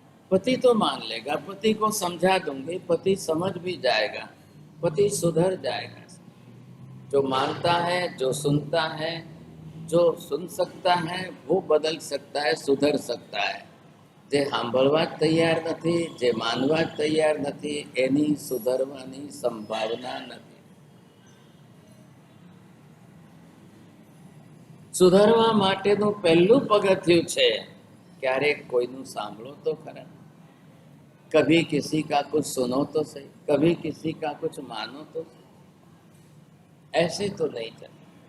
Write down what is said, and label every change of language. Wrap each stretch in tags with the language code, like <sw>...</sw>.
<hi>पति तो मान लेगा, पति को समझा दूंगी, पति समझ भी जाएगा, पति सुधर जाएगा। जो मानता है, जो सुनता है, जो सुन सकता है वो बदल सकता है, सुधर सकता है।</hi> <gu>जे સાંભળવા જ તૈયાર નથી, જે માનવા જ તૈયાર નથી, એની સુધરવાની સંભાવના નથી. સુધારવા માટેનું પહેલું પગથિયું છે ક્યારેક કોઈનું સાંભળો તો ખરા,</gu> <hi>कभी किसी का कुछ सुनो तो सही, कभी किसी का कुछ मानो तो सही, ऐसे तो नहीं चलता।</hi>